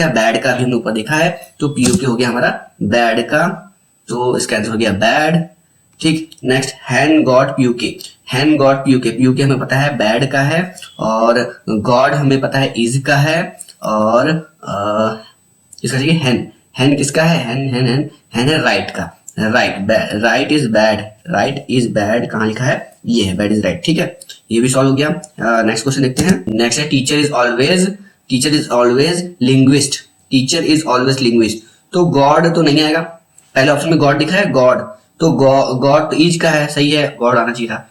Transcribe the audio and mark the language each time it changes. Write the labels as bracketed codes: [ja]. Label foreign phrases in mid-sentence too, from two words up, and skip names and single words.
[hi] बैड का, भी हमने ऊपर देखा है, तो पी यू के हो गया हमारा बैड का, तो इसका आंसर हो गया बैड। ठीक, नेक्स्ट हैन गॉड पी यू के, हैन गॉड पी यू के हमें पता है बैड का है, और गॉड हमें पता है इज का है, और इसका चाहिए हैन, हैन किसका है? हैन हैन हैन हैन है राइट का। [en] right, right is bad, right is bad [hi] कहाँ लिखा है? ये है, [en] bad is right. [hi] ठीक है, ये भी सॉल्व हो गया। [en] next question [hi] देखते हैं। [en] नेक्स्ट है teacher is always linguist, teacher is always linguist. [hi] तो गॉड तो नहीं आएगा, पहले ऑप्शन में गॉड दिखा है, गॉड, तो गॉड तो इज का है, सही है, गॉड आना चाहिए था।